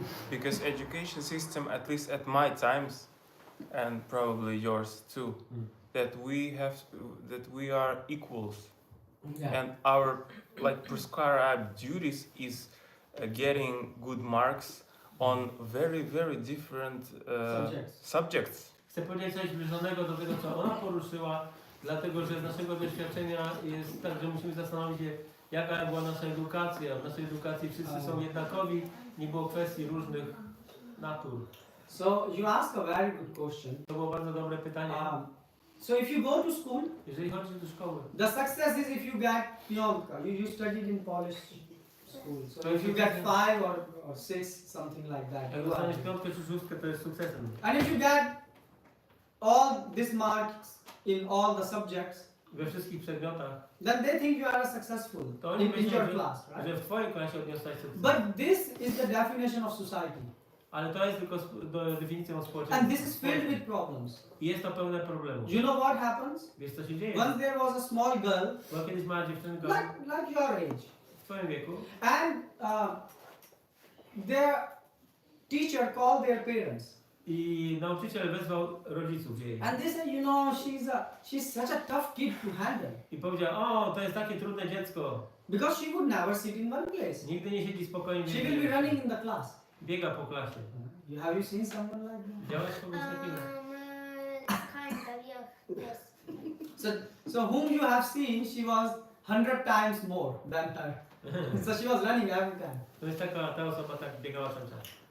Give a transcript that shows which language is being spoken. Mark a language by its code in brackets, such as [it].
[en] Because education system, at least at my times, and probably yours too, that we are equals. Yeah. And our prescribed duties is getting good marks on very, very different subjects. [pl] Chcę powiedzieć coś zbliżonego do tego, co ona poruszyła, dlatego że z naszego doświadczenia jest tak, że musimy zastanowić się, jaka była nasza edukacja. W naszej edukacji wszyscy są jednakowi, nie było kwestii różnych natur. [en] So you ask a very good question. [pl] To było bardzo dobre pytanie. [en] So if you go to school, [pl] Jeżeli chodzi do szkoły, [en] the success is if you get Pionka. You studied in Polish school. So if you get 5 or 6, something like that. [pl] jak dostaniesz piątkę czy szóstkę, to jest sukcesem. [en] And if you get all these marks in all the subjects, [pl] We wszystkich przedmiotach, [en] then they think you are successful [pl] to oni [en] in [pl] myślą, [en] your class, [pl] że [en] right? [pl] w twojej klasie odniosłeś sukces. [en] But this is the definition of society. [pl] Ale to jest tylko definicją [en] And [pl] społeczeństwa. [en] this is filled with problems. [pl] I jest to pełne problemów. [en] You know what happens? [pl] Wiesz, co się dzieje? [en] Once there was a small girl, [pl] Była kiedyś mała dziewczynka [en] like your age, [pl] w twoim wieku [en] and their teacher called their parents. [pl] I nauczyciel wezwał rodziców jej. [en] And they said, you know, she's such a tough kid to handle. [pl] I powiedział, o, to jest takie trudne dziecko. [en] Because she would never sit in one place. [pl] Nigdy nie siedzi spokojnie. [en] She will be running in the class. [pl] Biega po klasie. [en] Have you seen someone like that? [pl] Widziałeś kogoś takiego? [en] Kind of, yeah, yes. So whom you have seen, she was 100 times more than her. So she was running every time. [pl] To jest ta osoba tak biegała cały czas.